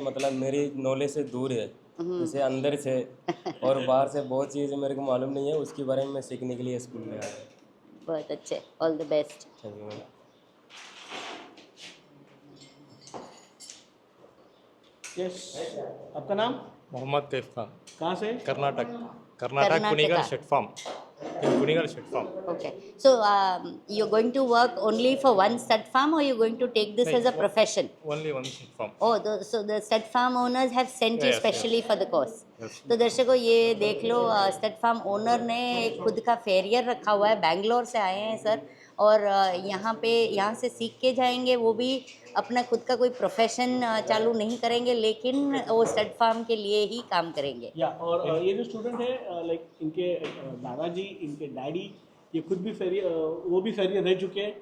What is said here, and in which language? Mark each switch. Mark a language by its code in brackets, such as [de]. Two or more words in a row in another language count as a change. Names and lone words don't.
[hi] मतलब मेरी नॉलेज से दूर है, जैसे अंदर से और बाहर से बहुत चीज़ें मेरे को मालूम नहीं है, उसके बारे में मैं सीखने के लिए स्कूल में आया हूँ। बहुत अच्छे, [en] all the best. thank you ma'am. [hi] यस, आपका नाम? मोहम्मद कैफ खान, कहाँ से? कर्नाटक। कर्नाटका। कुनिगल शेट फार्म, कुनिगल शेट फार्म। [en] Okay. So you're going to work only for one stud farm, or you're going to take this as a profession? only one shet farm. Oh, so the stud farm owners have sent you Yes, specially for the course. Yes. [hi] तो दर्शकों ये देख लो, [en] स्टड फार्म ओनर [hi] ने एक खुद का फेरियर रखा हुआ है। बैंगलोर से आए हैं सर, और यहाँ से सीख के जाएंगे। वो भी अपना खुद का कोई प्रोफेशन चालू नहीं करेंगे, लेकिन वो [en] स्टड फार्म [hi] के लिए ही काम करेंगे। या और ये जो स्टूडेंट है, लाइक इनके दादाजी, इनके डैडी, ये खुद भी वो भी फेरियर रह चुके हैं।